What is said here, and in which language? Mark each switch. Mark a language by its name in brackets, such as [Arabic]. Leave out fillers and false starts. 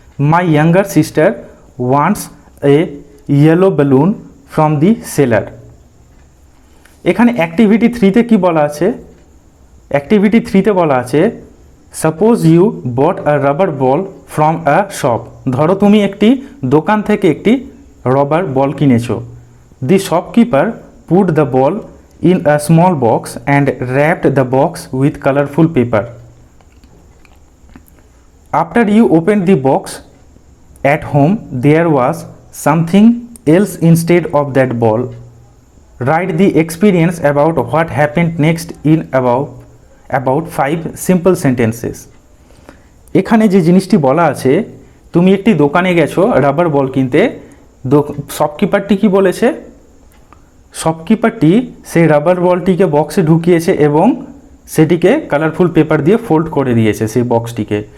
[English] My younger sister wants a yellow balloon from the seller. [Bangla] এখানে activity 3তে কি বলা আছে? অ্যাক্টিভিটি 3তে বলা আছে [English] Suppose you bought a rubber ball from a shop. [Bangla] ধরো তুমি একটি দোকান থেকে একটি রবার বল কিনেছো। দি shopkeeper put the ball [English] in a small box and wrapped the box with colorful paper. After you opened the box at home, there was something else instead of that ball. Write the experience about what happened next in about 5 simple sentences. [Bangla] এখানে যে জিনিসটি বলা আছে, তুমি একটি দোকানে গেছো rubber বল কিনতে, শপকিপারটি কি বলেছে? শপকিপারটি সেই রাবার বলটিকে বক্সে ঢুকিয়েছে এবং সেটিকে কালারফুল পেপার দিয়ে ফোল্ড করে দিয়েছে সেই বক্সটিকে।